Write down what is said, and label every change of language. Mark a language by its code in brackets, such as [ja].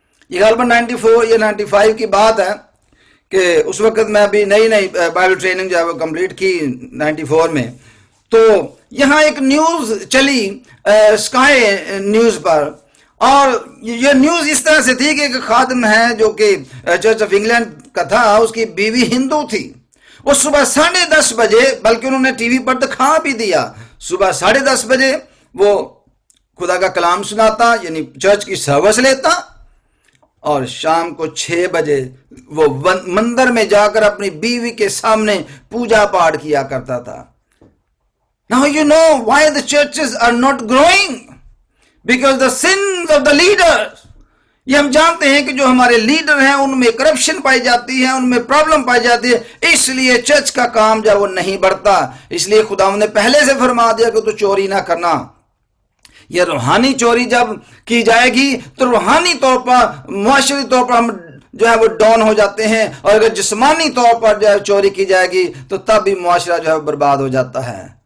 [ur] یہ غالباً 94 یا 95 کی بات ہے کہ اس وقت میں ابھی نئی بائبل ٹریننگ جو ہے وہ کمپلیٹ کی 94 میں، تو یہاں ایک نیوز چلی اسکائی نیوز پر، اور یہ نیوز اس طرح سے تھی کہ ایک خادم ہے جو کہ چرچ آف انگلینڈ کا تھا، اس کی بیوی ہندو تھی، وہ صبح 10:30 بجے، بلکہ انہوں نے ٹی وی پر دکھا بھی دیا، صبح 10:30 بجے وہ خدا کا کلام سناتا یعنی چرچ کی سروس لیتا اور شام کو 6 بجے وہ مندر میں جا کر اپنی بیوی کے سامنے پوجا پاٹ کیا کرتا تھا. [en] Now you know why the churches are not growing, because the sins of the leaders. [ur] یہ ہم جانتے ہیں کہ جو ہمارے لیڈر ہیں ان میں کرپشن پائی جاتی ہے, ان میں پرابلم پائی جاتی ہے, اس لیے چرچ کا کام جو وہ نہیں بڑھتا. اس لیے خدا نے پہلے سے فرما دیا کہ تو چوری نہ کرنا. یہ روحانی چوری جب کی جائے گی تو روحانی طور پر معاشرتی طور پر ہم جو ہے وہ ڈاؤن ہو جاتے ہیں, اور اگر جسمانی طور پر جو ہے چوری کی جائے گی تو تب بھی معاشرہ جو ہے برباد ہو جاتا ہے.